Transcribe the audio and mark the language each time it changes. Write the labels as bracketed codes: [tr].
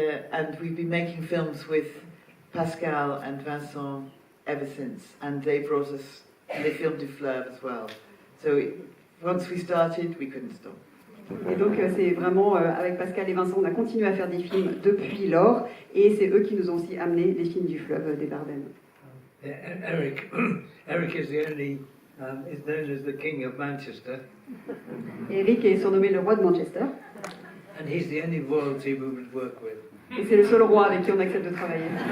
[en] And we've been making films with Pascal and Vincent ever since, and they brought us les films du fleuve as well. So once we started, we couldn't stop. [fr] Et donc c'est vraiment avec Pascal et Vincent, on a continué à faire des films depuis lors, et c'est eux qui nous ont aussi amené les films du fleuve des Dardennes. [en] Eric is the only is known as the King of Manchester. [fr] Eric est surnommé le roi de Manchester. [en] And he's the only royalty we would work with. [fr] Et c'est le seul roi avec qui on accepte de travailler.